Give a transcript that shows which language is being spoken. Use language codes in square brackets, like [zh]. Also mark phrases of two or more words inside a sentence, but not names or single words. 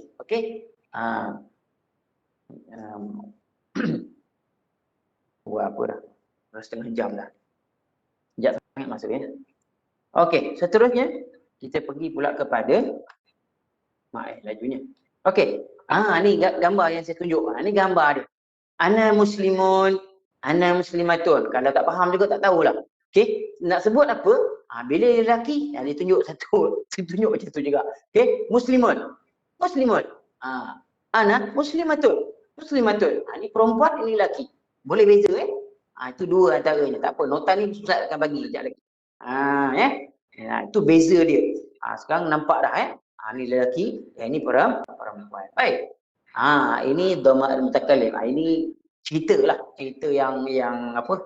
[ms] Okey. Buat apa dah? Dah setengah jam dah. Sekejap sangat masuk ya. Okey, seterusnya kita pergi pula kepada lajunya. Okey. Ni gambar yang saya tunjuk. Ni gambar dia. [ar] أنا مسلم، أنا مسلمة. [ms] Kalau tak faham juga tak tahulah. Okey, nak sebut apa? Bila lelaki, dia tunjuk satu, tunjuk macam tu juga. Okey, [ar] مسلم. مسلم. أنا مسلمة. مسلمة. [ms] Ni perempuan, ini lelaki. Boleh beza itu dua antaranya. Tak apa, nota ni Ustaz akan bagi sekejap lagi. Itu beza dia. Sekarang nampak dah ni lelaki, yang ni perempuan. Baik. Ini [ar] ضمة المتكلم. [ms] Ini ceritalah, cerita yang apa?